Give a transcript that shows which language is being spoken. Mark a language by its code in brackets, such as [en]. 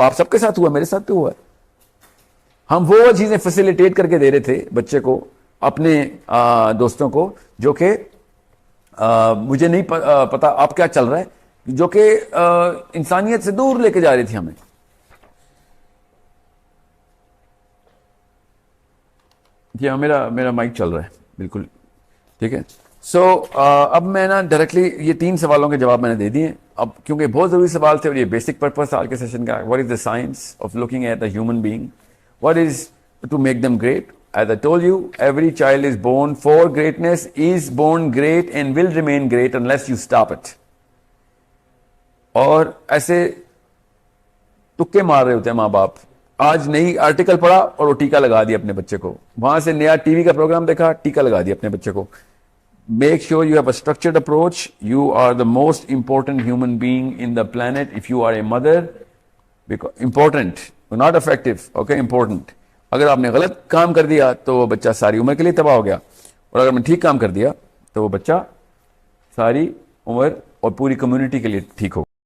[ur] آپ سب کے ساتھ ہوا, میرے ساتھ بھی ہوا ہے. ہم وہ چیزیں فیسیلیٹیٹ کر کے دے رہے تھے بچے کو, اپنے دوستوں کو, جو کہ مجھے نہیں پتا آپ کیا چل رہا ہے, جو کہ انسانیت سے دور لے کے جا رہی تھی ہمیں. جی ہاں, میرا مائک چل رہا ہے بالکل ٹھیک ہے. سو اب میں نا ڈائریکٹلی یہ 3 سوالوں کے جواب میں نے دے دیے. اب کیونکہ بہت ضروری سوال تھے اور یہ بیسک پرپز تھا آج کے سیشن کا. [en] What is the science of looking at a human being, what is to make them great. As I told you, every child is born for greatness, is born great and will remain great unless you stop it. [ur] اور ایسے تکے مار رہے ہوتے ہیں ماں باپ. آج نئی آرٹیکل پڑھا اور وہ ٹیکا لگا دیا اپنے بچے کو, وہاں سے نیا ٹی وی کا پروگرام دیکھا, ٹیکا لگا دیا اپنے بچے کو. [en] Make sure you have a structured approach. You are the most important human being in the planet if you are a mother. Because important, not effective, okay, important. [ur] اگر آپ نے غلط کام کر دیا تو وہ بچہ ساری عمر کے لیے تباہ ہو گیا, اور اگر میں ٹھیک کام کر دیا تو وہ بچہ ساری عمر اور پوری کمیونٹی کے لیے ٹھیک ہو.